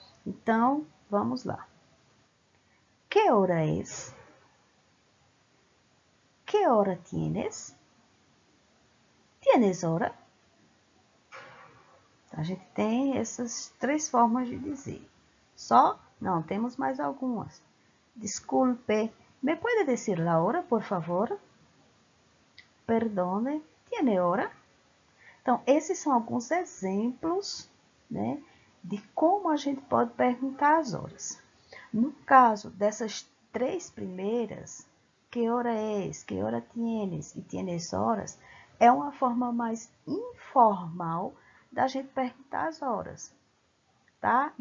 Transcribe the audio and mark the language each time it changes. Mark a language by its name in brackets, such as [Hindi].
[Portuguese] Então, vamos lá. Que hora é? [Spanish] Que hora tienes? ¿Tienes hora? [Portuguese] A gente tem essas 3 formas de dizer. Só? Não, temos mais algumas. [Spanish] Disculpe, ¿me puede decir la hora, por favor? Perdone, ¿tiene hora? [Portuguese] Então, esses são alguns exemplos, né, de como a gente pode perguntar as horas. No caso dessas 3 primeiras, [Spanish] que hora es, que hora tienes [Portuguese] e [Spanish] tienes horas, [Portuguese] é uma forma mais informal da gente perguntar as horas, tá?